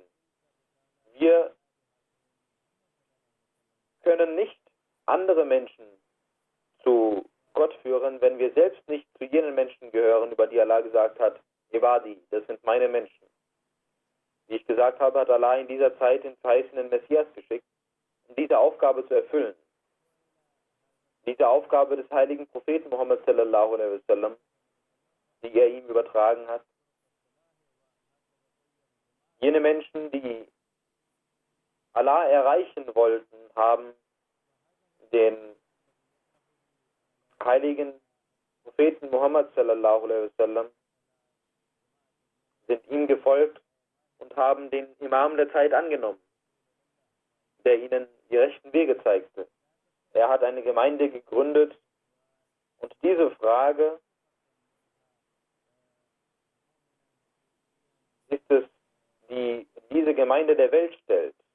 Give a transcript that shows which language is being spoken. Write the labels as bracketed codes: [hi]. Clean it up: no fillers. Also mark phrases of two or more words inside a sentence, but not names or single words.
[de] Wir können nicht andere Menschen zu Gott führen, wenn wir selbst nicht zu jenen Menschen gehören, über die Allah gesagt hat, Ibadi, das sind meine Menschen. Wie ich gesagt habe, hat Allah in dieser Zeit den verheißenen Messias geschickt, um diese Aufgabe zu erfüllen. Diese Aufgabe des heiligen Propheten Muhammad [ar] صلى الله عليه وسلم, [de] die er ihm übertragen hat. Jene Menschen, die Allah erreichen wollten, haben den heiligen Propheten Muhammad [ar] صلى الله عليه وسلم, [de] sind ihm gefolgt und haben den Imam der Zeit angenommen, der ihnen die rechten Wege zeigte. Er hat eine Gemeinde gegründet und diese Frage ist es, die diese Gemeinde der Welt stellt.